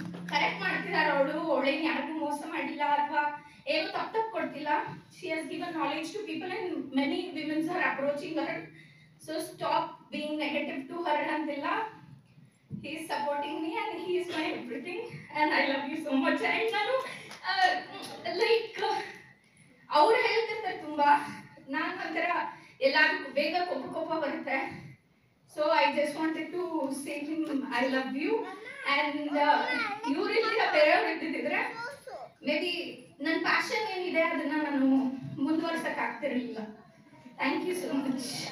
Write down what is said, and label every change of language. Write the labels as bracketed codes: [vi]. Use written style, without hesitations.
[kn] Correct ಮಾಡ್ತಿದ್ದಾರೆ ಅವಳು, ಅವಳೇನು ಯಾರಿಗೂ ಮೋಸ ಮಾಡಿಲ್ಲ ಅಥವಾ ಏನು ತಪ್ಪು ಕೊಡ್ತಿಲ್ಲ. [en] she has given knowledge to people and many women are approaching her, so stop being negative to her ಅಂತಿಲ್ಲ. he is supporting me and he is my everything and I love you so much. [kn] and ನಾನು like ಅವ್ರು ಹೇಳ್ತಿರ್ತಾರೆ ತುಂಬ, ನಾನು ಒಂಥರ ಎಲ್ಲರಿಗೂ ಬೇಗ ಕೋಪ ಬರುತ್ತೆ. [en] So I just wanted to say him I love you. [kn] And ಇವರಿಲ್ಲ ಬೇರೆಯವ್ರು ಇದ್ದಿದ್ರೆ ಮೇ ಬಿ ನನ್ನ ಪ್ಯಾಷನ್ ಏನಿದೆ ಅದನ್ನು ನಾನು ಮುಂದುವರ್ಸೋಕ್ಕಾಗ್ತಿರಲಿಲ್ಲ. [en] Thank you so much.